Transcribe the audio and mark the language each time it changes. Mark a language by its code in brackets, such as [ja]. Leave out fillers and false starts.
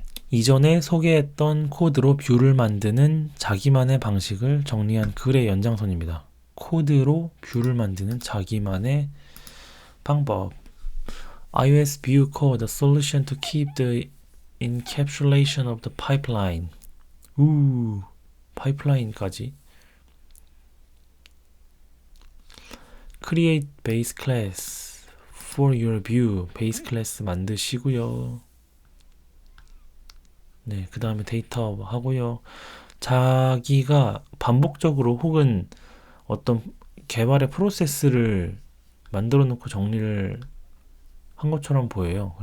[ko] 이전에 소개했던 코드로 뷰를 만드는 자기만의 방식을 정리한 글의 연장선입니다. 코드로 뷰를 만드는 자기만의 방법. [en] iOS view code, a solution to keep the encapsulation of the pipeline. [ko] 파이프라인까지. [en] Create base class for your view. [ko] 베이스 클래스 만드시고요. 네, 그 다음에 데이터 하고요. 자기가 반복적으로 혹은 어떤 개발의 프로세스를 만들어 놓고 정리를 한 것처럼 보여요.